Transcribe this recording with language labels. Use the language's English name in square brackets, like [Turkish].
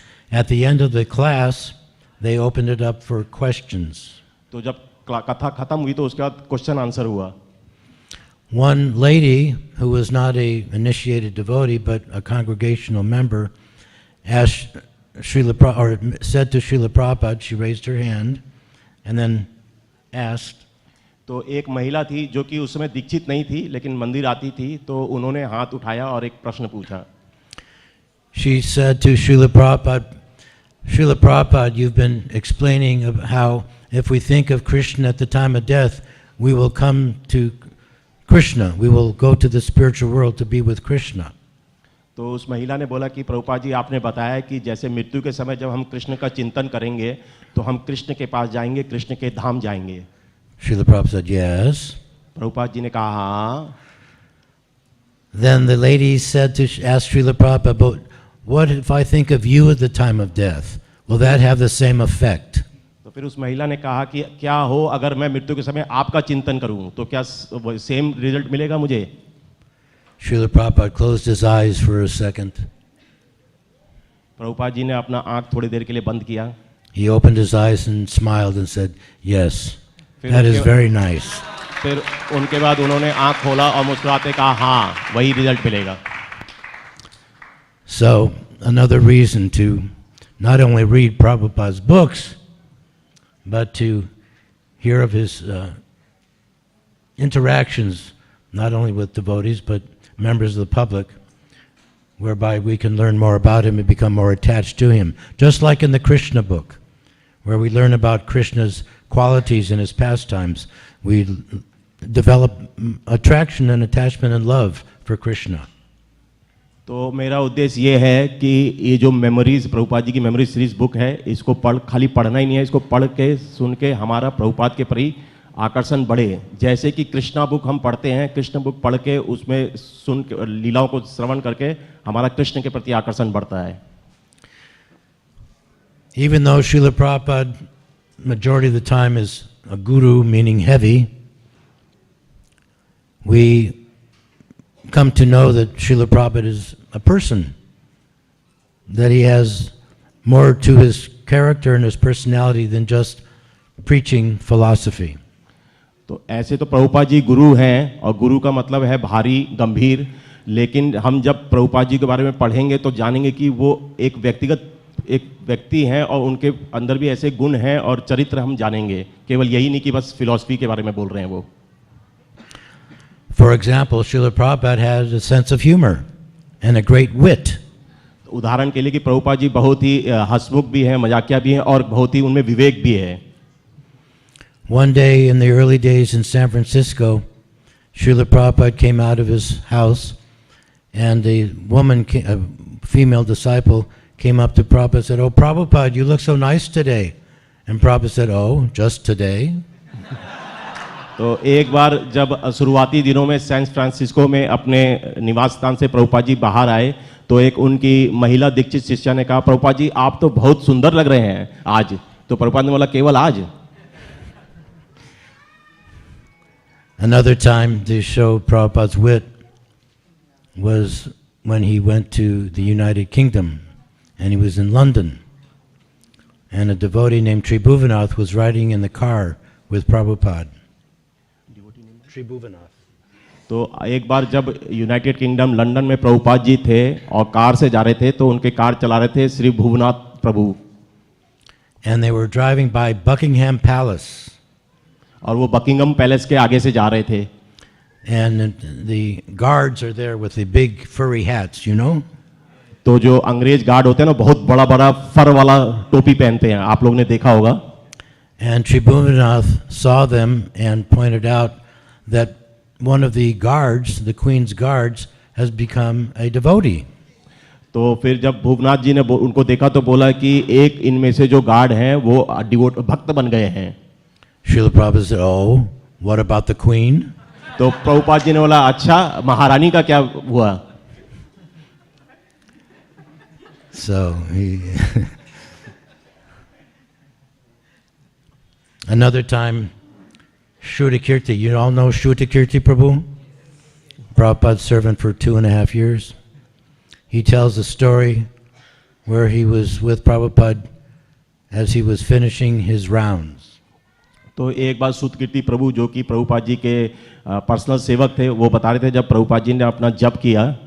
[English] At the end of the class, they opened it up for questions. [Hindi] तो जब कथा खत्म हुई तो उसके बाद [English] question answer [Hindi] हुआ. [English] One lady who was not a initiated devotee but a congregational member asked said to Srila Prabhupada, she raised her hand and then asked, [Hindi] तो एक महिला थी जो कि उस समय दीक्षित नहीं थी लेकिन मंदिर आती थी, तो उन्होंने हाथ उठाया और एक प्रश्न पूछा. [English] She said to Srila Prabhupada, you've been explaining how if we think of Krishna at the time of death, we will come to Krishna, we will go to the spiritual world to be with Krishna. [Hindi] तो उस महिला ने बोला कि प्रभुपाद जी आपने बताया कि जैसे मृत्यु के समय जब हम कृष्ण का चिंतन करेंगे तो हम कृष्ण के पास जाएंगे, कृष्ण के धाम जाएंगे. [English] Srila Prabhupada said, yes. [Hindi] Prabhupada ji ने कहा हाँ. [English] Then the lady said to ask Srila Prabhupada, but what if I think of you at the time of death? Will that have the same effect? [Hindi] तो फिर उस महिला ने कहा कि क्या हो अगर मैं मृत्यु के समय आपका चिंतन करूं तो क्या [English] same result [Hindi] मिलेगा मुझे. [English] Srila Prabhupada closed his eyes for a second. [Hindi] Prabhupada ji ने अपना आंख थोड़ी देर के लिए बंद किया. [English] He opened his eyes and smiled and said, yes, that is very nice. [Hindi] फिर उनके बाद उन्होंने आंख खोला और मुस्कुराते कहा हाँ वही रिजल्ट मिलेगा. [English] So another reason to not only read Prabhupada's books, but to hear of his interactions, not only with devotees, but members of the public, whereby we can learn more about him and become more attached to him. Just like in the Krishna book, where we learn about Krishna's qualities and his pastimes, we develop attraction and attachment and love for Krishna. [Hindi] तो मेरा उद्देश्य ये है कि ये जो memories Prabhupada ji की [English] memory series book [Hindi] है, इसको खाली पढ़ना ही नहीं है, इसको पढ़ के सुन के हमारा प्रभुपाद के प्रति आकर्षण बढ़े. जैसे कि कृष्णा बुक हम पढ़ते हैं, कृष्ण बुक पढ़ के उसमें सुन के लीलाओं को श्रवण करके हमारा कृष्ण के प्रति आकर्षण बढ़ता है. [English] Even though Srila Prabhupada majority of the time is a guru, meaning heavy, we come to know that Srila Prabhupada is a person, that he has more to his character and his personality than just preaching philosophy. [Hindi] तो ऐसे तो प्रभुपाद जी गुरु हैं और गुरु का मतलब है भारी गंभीर, लेकिन हम जब प्रभुपाद जी के बारे में पढ़ेंगे तो जानेंगे कि वो एक व्यक्ति हैं और उनके अंदर भी ऐसे गुण हैं और चरित्र हम जानेंगे. केवल यही नहीं कि बस फिलॉसफी के बारे में बोल रहे हैं वो. [English] For example, Srila Prabhupada has a sense of humor and a great wit. [Hindi] उदाहरण के लिए कि प्रभुपाद जी बहुत ही हंसमुख भी हैं, मजाकिया भी हैं और बहुत ही उनमें विवेक भी है. [English] One day in the early days in San Francisco, Srila Prabhupada came out of his house, and a female disciple, came up to Prabhupada and said, "Oh, Prabhupada, you look so nice today." And Prabhupada said, "Oh, just today?" [Hindi] तो एक बार जब शुरुआती दिनों में San Francisco में अपने निवास स्थान से प्रभुपाद जी बाहर आए तो एक उनकी महिला दीक्षित शिष्या ने कहा, प्रभुपाद जी आप तो बहुत सुंदर लग रहे हैं आज। तो प्रभुपाद ने बोला, केवल आज? [English] Another time to show Prabhupada's wit was when he went to the United Kingdom and he was in London. And a devotee named Tribhuvanath was riding in the car with Prabhupada. Tribhuvanath. [Hindi] तो एक बार जब United kingdom London में प्रभुपाद जी थे और car से जा रहे थे तो उनके कार चला रहे थे श्री भुवनाथ प्रभु। [English] And they were driving by Buckingham Palace. [Hindi] और वो बकिंगम पैलेस के आगे से जा रहे थे। [English] And the guards are there with the big furry hats, you know? [Hindi] तो जो अंग्रेज गार्ड होते हैं ना, बहुत बड़ा बड़ा फर वाला टोपी पहनते हैं, आप लोग ने देखा होगा। [English] And Tribhuvanath saw them and pointed out that one of the guards, the queen's guards, has become a devotee. [Hindi] तो फिर जब भूवनाथ जी ने उनको देखा तो बोला कि एक इनमें से जो गार्ड हैं वो भक्त बन गए हैं। [English] Srila Prabhupada said, "Oh, what about the queen?" [Hindi] तो प्रभुपाद जी ने बोला, अच्छा महारानी का क्या हुआ? [English] So he another time, Shrutakirti. You all know Shrutakirti Prabhu? Prabhupada's servant for 2.5 years. He tells a story where he was with Prabhupada as he was finishing his rounds. [Hindi] तो एक बार सुतकीर्ति प्रभु जो कि प्रभुपाद जी के पर्सनल सेवक थे, वो बता रहे थे जब प्रभुपाद जी ने अपना जप किया।